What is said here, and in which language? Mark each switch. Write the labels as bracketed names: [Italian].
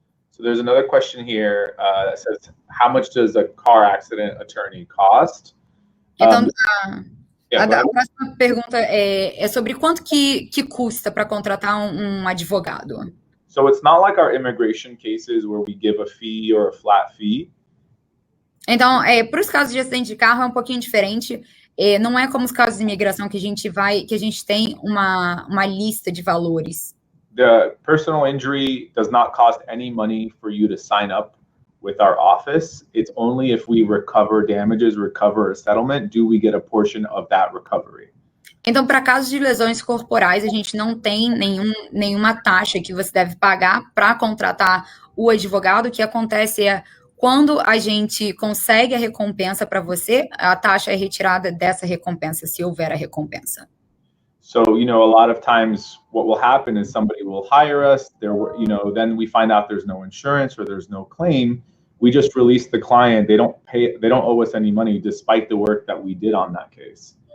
[English] So there's another question here that says, how much does a car accident attorney cost? [Portuguese] Então, a próxima pergunta é sobre quanto que custa para contratar um advogado. [English] So it's not like our immigration cases where we give a fee or a flat fee. [Portuguese] Então, para os casos de acidente de carro é um pouquinho diferente. Não é como os casos de imigração que a gente tem uma lista de valores. [English] The personal injury does not cost any money for you to sign up with our office. It's only if we recover damages, recover a settlement, do we get a portion of that recovery. [Portuguese] Então, para casos de lesões corporais, a gente não tem nenhuma taxa que você deve pagar para contratar o advogado. O que acontece é, quando a gente consegue a recompensa para você, a taxa é retirada dessa recompensa, se houver a recompensa. [English] So, you know, a lot of times what will happen is somebody will hire us, then we find out there's no insurance or there's no claim. We just release the client. They don't owe us any money despite the work that we did on that case.